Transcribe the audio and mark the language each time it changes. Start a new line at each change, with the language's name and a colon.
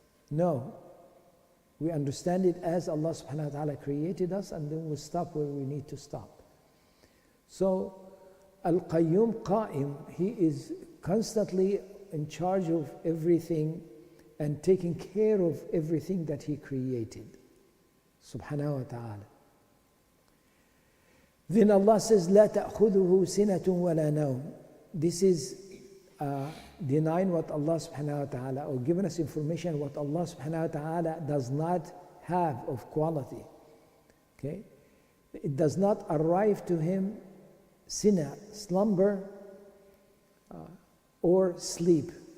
English: No, we understand it as Allah subhanahu wa ta'ala created us, and then we stop where we need to stop. So Al-Qayyum Qa'im, He is constantly in charge of everything and taking care of everything that He created, subhanahu wa ta'ala. Then Allah says,
Arabic: لا تأخذه سنة ولا نوم.
English: This is denying what Allah subhanahu wa ta'ala, or giving us information what Allah subhanahu wa ta'ala does not have of quality. Okay? It does not arrive to Him sina, slumber, or sleep.